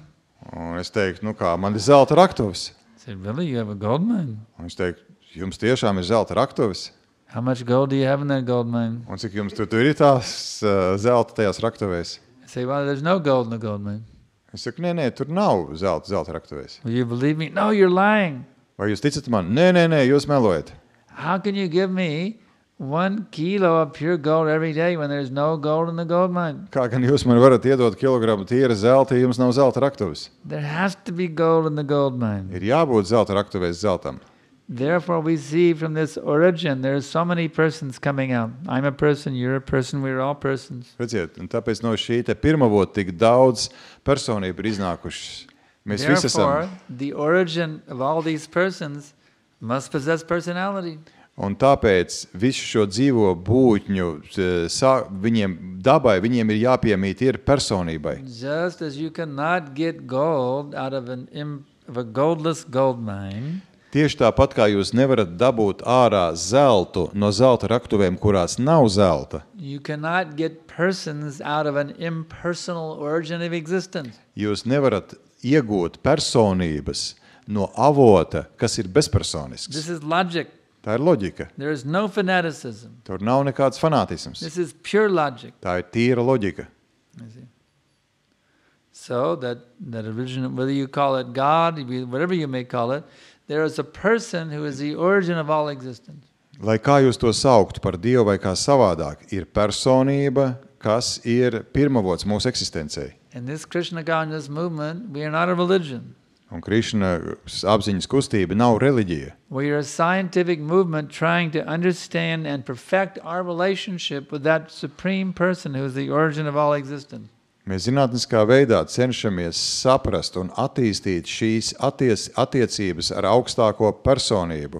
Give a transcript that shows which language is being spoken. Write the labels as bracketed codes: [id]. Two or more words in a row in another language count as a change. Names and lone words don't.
[lv] Un es teiktu, man ir zelta raktuves. [en] I said, really, you have a gold mine? [lv] Un es teiktu, jums tiešām ir zelta raktuves? [en] How much gold do you have in that gold mine? [lv] Un cik jums tur ir tās zelta tajās raktuvēs? [en] I say, well, there's no gold in the gold mine. [lv] Es saku, nē, tur nav zelta raktuvēs. [en] Will you believe me? No, you're lying. [lv] Vai jūs ticat man? Nē, jūs melojat. [en] How can you give me 1 kilo of pure gold every day when there's no gold in the gold mine? [lv] Kā gan jūs man varat iedot kilogramu tīra zelta, ja jums nav zelta raktuves? [en] There has to be gold in the gold mine. [lv] Ir jābūt zelta raktuvēs zeltam. [en] Therefore we see from this origin there are so many persons coming out. I'm a person, you're a person, we're all persons. [lv] Redziet, un tāpēc no šī te pirmavot tik daudz personību ir iznākušas. Mēs visi [en] Therefore, [lv] esam. [en] the origin of all these persons must possess personality. [lv] Un tāpēc visu šo dzīvo būtņu, viņiem dabai, viņiem ir jāpiemīt ir personībai. [en] Just as you cannot get gold out of a goldless gold mine, [lv] Tieši tāpat kā jūs nevarat dabūt ārā zeltu no zelta raktuvēm, kurās nav zelta, [en] you cannot get persons out of an impersonal origin of existence. [lv] jūs nevarat iegūt personības no avota, kas ir bezpersonisks. [en] This is logic. [lv] Tā ir loģika. [en] There is no fanaticism. [lv] Tur nav nekāds fanātisms. [en] This is pure logic. [lv] Tā ir tīra loģika. [en] You see. So that origin, whether you call it God, whatever you may call it, there is a person who is the origin of all existence. [lv] Lai kā jūs to sauktu par Dievu vai kā savādāk, ir personība, kas ir pirmavots mūsu eksistencei. [en] In this Krishna conscious movement, we are not a religion. [lv] Un Krišna apziņas kustība nav reliģija. [en] We are a scientific movement trying to understand and perfect our relationship with that supreme person who is the origin of all existence. [lv] Mēs zinātniskā veidā cenšamies saprast un attīstīt šīs attiecības ar augstāko personību.